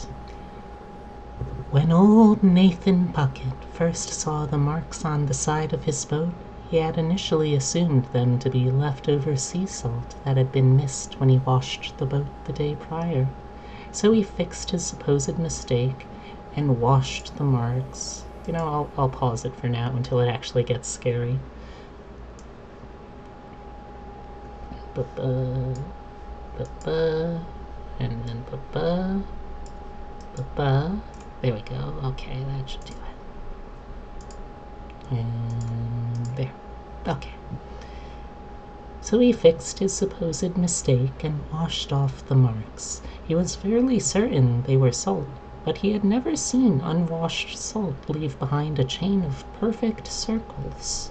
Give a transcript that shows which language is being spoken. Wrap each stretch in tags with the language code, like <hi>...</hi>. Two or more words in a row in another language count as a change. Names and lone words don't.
<en>When old Nathan Puckett first saw the marks on the side of his boat, he had initially assumed them to be leftover sea salt that had been missed when he washed the boat the day prior. So he fixed his supposed mistake and washed the marks. You know, I'll pause it for now until it actually gets scary. Ba-ba, ba-ba, and then ba-ba, ba-ba. There we go. Okay, that should do it. And there. Okay. So he fixed his supposed mistake and washed off the marks. He was fairly certain they were salt, but he had never seen unwashed salt leave behind a chain of perfect circles.</en>